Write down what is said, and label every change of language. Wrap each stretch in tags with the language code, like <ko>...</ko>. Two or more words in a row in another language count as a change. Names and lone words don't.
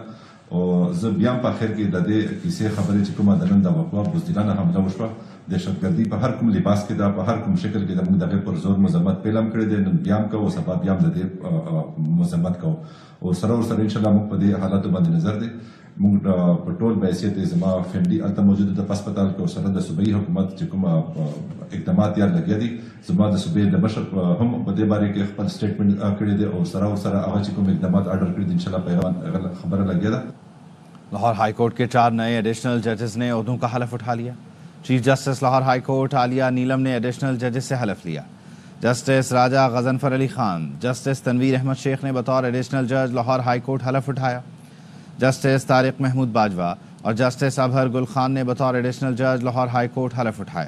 <ps>او زه بیا هم په اخر کې د دې کیسې خبرې چې کومه د نن د وقوع بزدلانه حمله وشوه دهشتګردي په هر کوم لباس کې ده، په هر کوم شکل کې ده، موږ دغې پر زور مذمت پیل هم کړی دی، نن بیا هم کوو، سبا بیا هم د دې مذمت کوو، او سره ورسره</ps> <ar>انشاءالله</ar> <ps>موږ په دې حالاتو باندې نظر دی. موږ په ټول بحیثیت زما فیملي هلته موجوده ده په هسپتال کې، او سره د صوبایي حکومت چې کوم اقدامات یا لګیا دي، زما د صوبې د مشر هم په دې باره کې خپل سټیټمنټ کړی دی، او سره ورسره هغه چې کوم اقدامات آرډر کړي دي</ps> <ar>انشاءالله</ar> <ps>په خبره لګیا ده.</ps> <ur>لاہور ہائی کورٹ کے 4 نئے ایڈیشنل ججز نے عہدوں کا حلف اٹھا لیا۔ چیف جسٹس لاہور ہائی کورٹ عالیہ نیلم نے ایڈیشنل ججز سے حلف لیا۔ جسٹس راجہ غضنفر علی خان، جسٹس تنویر احمد شیخ نے بطور ایڈیشنل جج لاہور ہائی کورٹ حلف اٹھایا۔ جسٹس طارق محمود باجوہ اور جسٹس ابہر گل خان نے بطور ایڈیشنل جج لاہور ہائی کورٹ حلف اٹھایا۔</ur>